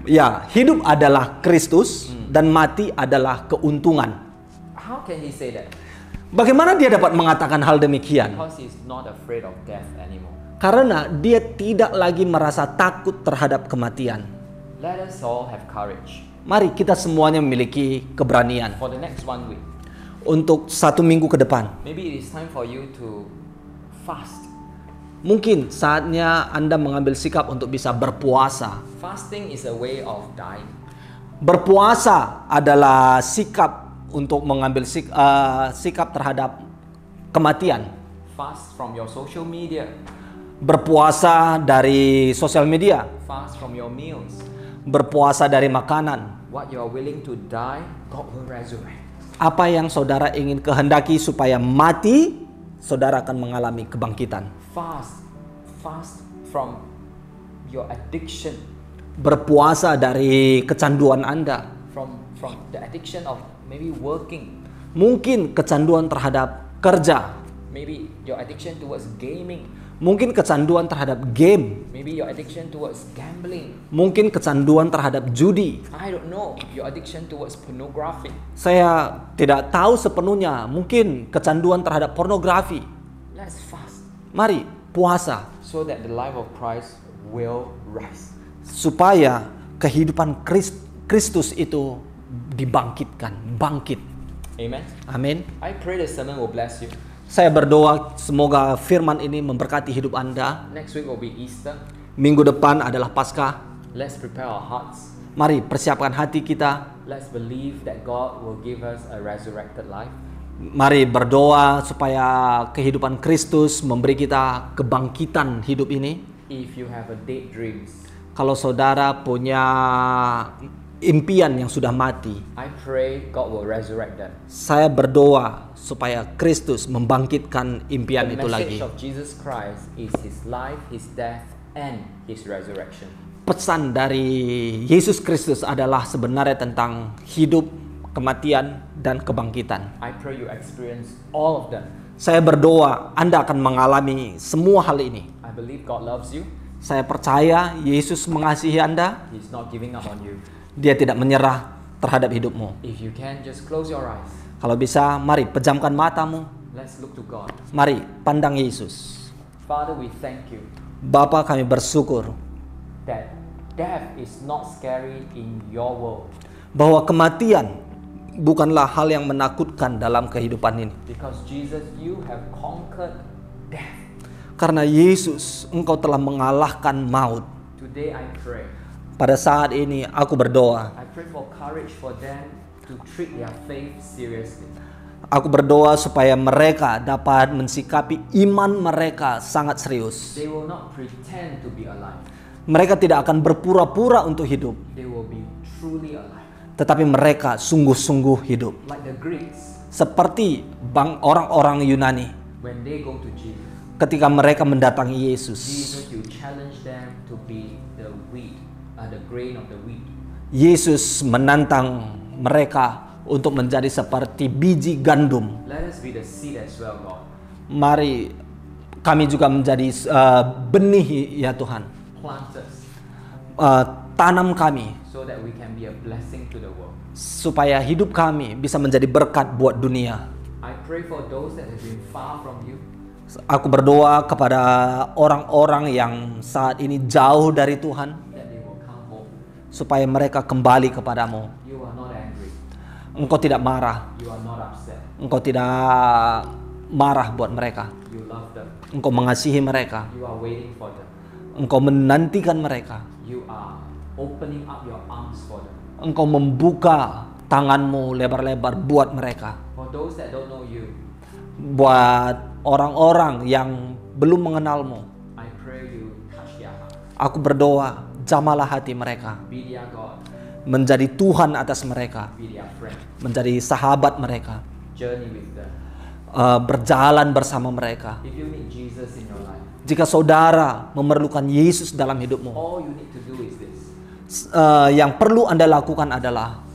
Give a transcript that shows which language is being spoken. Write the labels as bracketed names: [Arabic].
[Indonesian] ya, hidup adalah Kristus dan mati adalah keuntungan. [English] How can he say that? [Indonesian] Bagaimana dia dapat mengatakan hal demikian? [English] Because he's not afraid of death anymore. [Indonesian] Karena dia tidak lagi merasa takut terhadap kematian. [English] Let us all have courage. [Indonesian] Mari kita semuanya memiliki keberanian [English] For the next 1 week, [Indonesian] untuk 1 minggu ke depan. [English] maybe it is time for you to fast. [Indonesian] Mungkin saatnya Anda mengambil sikap untuk bisa berpuasa. [English] Fasting is a way of dying. [Indonesian] Berpuasa adalah sikap untuk mengambil sikap terhadap kematian. [English] Fast from your social media. [Indonesian] Berpuasa dari sosial media. [English] Fast from your meals. [Indonesian] Berpuasa dari makanan. [English] What you are willing to die, God will resurrect. [Indonesian] Apa yang saudara ingin kehendaki supaya mati, saudara akan mengalami kebangkitan. [English] Fast from your addiction. [Indonesian] Berpuasa dari kecanduan Anda. [English] From the addiction of maybe working. [Indonesian] Mungkin kecanduan terhadap kerja. [English] Maybe your addiction towards gaming. [Indonesian] Mungkin kecanduan terhadap game. [English] Maybe your addiction towards gambling. [Indonesian] Mungkin kecanduan terhadap judi. [English] I don't know. Your addiction towards pornography. [Indonesian] Saya tidak tahu sepenuhnya. Mungkin kecanduan terhadap pornografi. [English] Let's fast [Indonesian] Mari puasa [English] so that the life of Christ will rise. [Indonesian] supaya kehidupan Kristus itu dibangkitkan, bangkit. [English] Amen. [Indonesian] Amin. [English] I pray the sermon will bless you. [Indonesian] Saya berdoa semoga firman ini memberkati hidup Anda. [English] Next week will be Easter. [Indonesian] Minggu depan adalah Paskah. [English] Let's prepare our hearts. [Indonesian] Mari persiapkan hati kita. [English] Let's believe that God will give us a resurrected life. [Indonesian] Mari berdoa supaya kehidupan Kristus memberi kita kebangkitan hidup ini. [English] If you have a dead dreams, [Indonesian] Kalau saudara punya impian yang sudah mati, [English] I pray God will resurrect them. [Indonesian] saya berdoa supaya Kristus membangkitkan impian [English] The [Indonesian] itu lagi. [English] message of Jesus Christ is His life, His death, and His resurrection. [Indonesian] Pesan dari Yesus Kristus adalah sebenarnya tentang hidup, kematian, dan kebangkitan. [English] I pray you experience all of them. [Indonesian] Saya berdoa Anda akan mengalami semua hal ini. [English] I believe God loves you. [Indonesian] Saya percaya Yesus mengasihi Anda. [English] He's not giving up on you. [Indonesian] Dia tidak menyerah terhadap hidupmu. [English] If you can, just close your eyes. [Indonesian] Kalau bisa, mari pejamkan matamu. [English] Let's look to God. [Indonesian] Mari pandang Yesus. [English] Father, we thank you [Indonesian] Bapa, kami bersyukur [English] that death is not scary in your world [Indonesian] bahwa kematian bukanlah hal yang menakutkan dalam kehidupan ini. [English] because Jesus, you have conquered death. [Indonesian] Karena Yesus, Engkau telah mengalahkan maut. [English] Today I pray. [Indonesian] Pada saat ini aku berdoa. [English] I pray for courage for them to treat their faith seriously. [Indonesian] Aku berdoa supaya mereka dapat mensikapi iman mereka sangat serius. [English] They will not pretend to be alive. [Indonesian] Mereka tidak akan berpura-pura untuk hidup, [English] They will be truly alive. [Indonesian] tetapi mereka sungguh-sungguh hidup. [English] Like the Greeks, [Indonesian] Seperti orang-orang Yunani [English] when they go to Jesus, [Indonesian] ketika mereka mendatangi Yesus. [English] Jesus, you challenge them to be the wheat, the grain of the wheat. [Indonesian] Yesus menantang mereka untuk menjadi seperti biji gandum. [English] Let us be the seed as well, God. [Indonesian] Mari kami juga menjadi benih ya Tuhan. [English] Plant us [Indonesian] Tanam kami [English] so that we can be a blessing to the world. [Indonesian] supaya hidup kami bisa menjadi berkat buat dunia. [English] I pray for those that have been far from you. [Indonesian] Aku berdoa kepada orang-orang yang saat ini jauh dari Tuhan [English] That they will come home. [Indonesian] supaya mereka kembali kepadamu. [English] You are not angry. [Indonesian] Engkau tidak marah, [English] You are not upset. [Indonesian] Engkau tidak marah buat mereka. [English] You love them. [Indonesian] Engkau mengasihi mereka, [English] You are waiting for them. [Indonesian] Engkau menantikan mereka, [English] You are opening up your arms for them. [Indonesian] Engkau membuka tanganmu lebar-lebar buat mereka. [English] For those that don't know you, [Indonesian] Buat orang-orang yang belum mengenalmu, [English] I pray you touch their heart. [Indonesian] aku berdoa, jamalah hati mereka, [English] Be their God. [Indonesian] menjadi Tuhan atas mereka, [English] Be their friend. [Indonesian] menjadi sahabat mereka, [English] Journey with them. [Indonesian] berjalan bersama mereka. [English] If you need Jesus in your life, [Indonesian] Jika saudara memerlukan Yesus dalam hidupmu, [English] all you need to do is this. [Indonesian] yang perlu Anda lakukan adalah